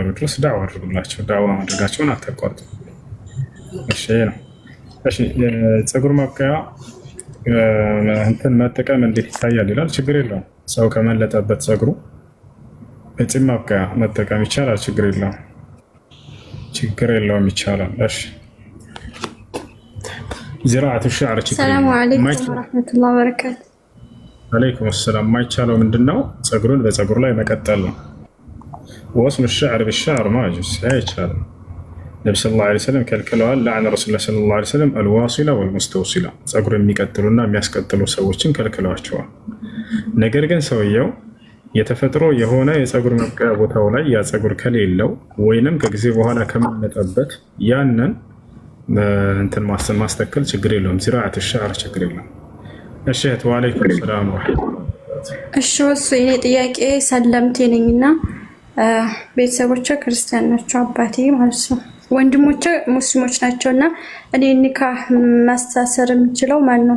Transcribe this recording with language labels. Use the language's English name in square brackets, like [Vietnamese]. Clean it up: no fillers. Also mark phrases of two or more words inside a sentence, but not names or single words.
[Amharic] ድረስ ዳዕዋ አድርጉላቸው። ዳዕዋ ማድረጋቸውን አታቋርጡ። እሺ ነው። እሺ ፀጉር ማብቀያ እንትን መጠቀም እንዴት ይታያል ይላል። ችግር የለውም። ሰው ከመለጠበት ፀጉሩ በፂም ማብቀያ መጠቀም ይቻላል። ችግር የለውም፣ ይቻላል። እሺ [Arabic] زراعة الشعر. السلام عليكم ورحمة الله وبركاته. عليكم السلام. ما يتشالوا من دنا [Amharic] ፀጉሩን በፀጉሩ ላይ መቀጠል ነው። [Arabic] وصل الشعر بالشعر ما يجوز يتشال. النبي صلى الله عليه وسلم كالكلوال لعن رسول الله صلى الله عليه وسلم الواصلة والمستوصلة. [Amharic] ፀጉሩን የሚቀጥሉና የሚያስቀጥሉ ሰዎችን ከልክለዋቸዋል። ነገር ግን ሰውየው የተፈጥሮ የሆነ የፀጉር መብቀያ ቦታው ላይ ያ ፀጉር ከሌለው ወይንም ከጊዜ በኋላ ከመመጠበት ያንን እንትን ማስተካከል ችግር የለውም። [Arabic] زراعة الشعر [Amharic] ችግር የለውም። እሺ [Arabic] وعليكم السلام ورحمة الله። [Amharic] እሺ ወስ የኔ ጥያቄ ሰለምቴ ነኝና ቤተሰቦቼ ክርስቲያን ናቸው፣ አባቴ ማለት ነው። ወንድሞቼ ሙስሊሞች ናቸውና እኔ ኒካህ ማስተሳሰር የምችለው ማን ነው?